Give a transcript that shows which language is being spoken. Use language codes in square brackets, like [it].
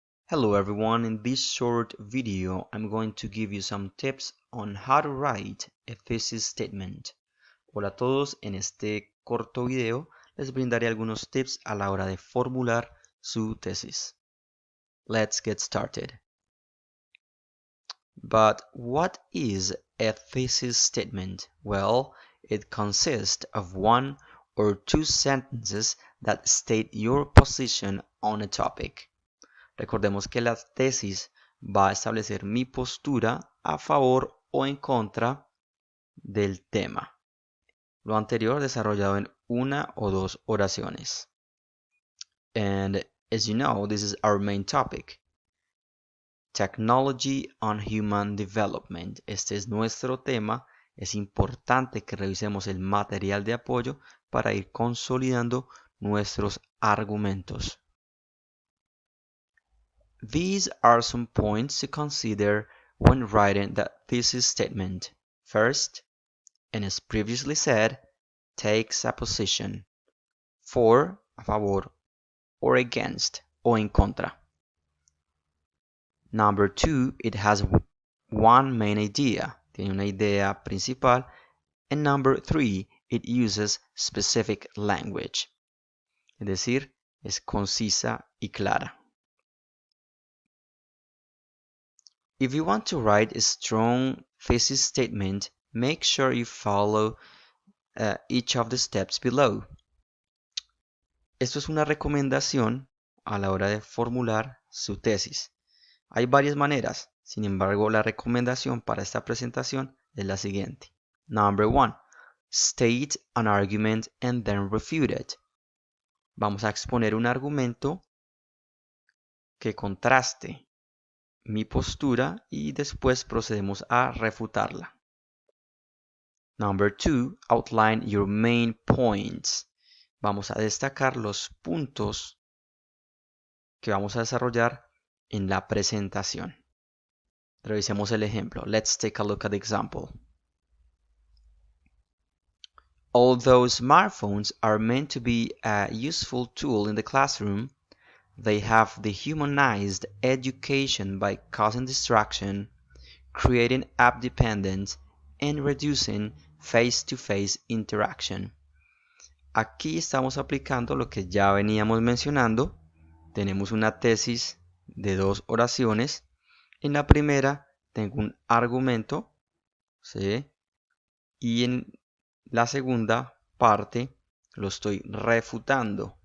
[en] Hello everyone, in this short video I'm going to give you some tips on how to write a thesis statement. [es] Hola a todos, en este corto video les brindaré algunos tips a la hora de formular su tesis. [en] Let's get started. But what is a thesis statement? Well, it consists of one or two sentences that state your position on a topic. [es] Recordemos que la tesis va a establecer mi postura a favor o en contra del tema. Lo anterior desarrollado en una o dos oraciones. [en] And as you know, this is our main topic. Technology on Human Development. [es] Este es nuestro tema. Es importante que revisemos el material de apoyo para ir consolidando nuestros argumentos. [en] These are some points to consider when writing the thesis statement. First, and as previously said, takes a position. For, [es] a favor, [en] or against, [es] o en contra. [en] Number two, it has one main idea. [es] Tiene una idea principal. [en] And number three, it uses specific language. [es] Es decir, es concisa y clara. [en] If you want to write a strong thesis statement, make sure you follow each of the steps below. [es] Esto es una recomendación a la hora de formular su tesis. Hay varias maneras, sin embargo, la recomendación para esta presentación es la siguiente. [en] Number one, state an argument and then refute it. [es] Vamos a exponer un argumento que contraste mi postura y después procedemos a refutarla. [en] Number two, outline your main points. [es] Vamos a destacar los puntos que vamos a desarrollar en la presentación. Revisemos el ejemplo. [en] Let's take a look at the example. Although smartphones are meant to be a useful tool in the classroom, they have dehumanized education by causing distraction, creating app dependence, and reducing face-to-face interaction. [es] Aquí estamos aplicando lo que ya veníamos mencionando. Tenemos una tesis de dos oraciones. En la primera tengo un argumento, ¿sí? Y en la segunda parte lo estoy refutando.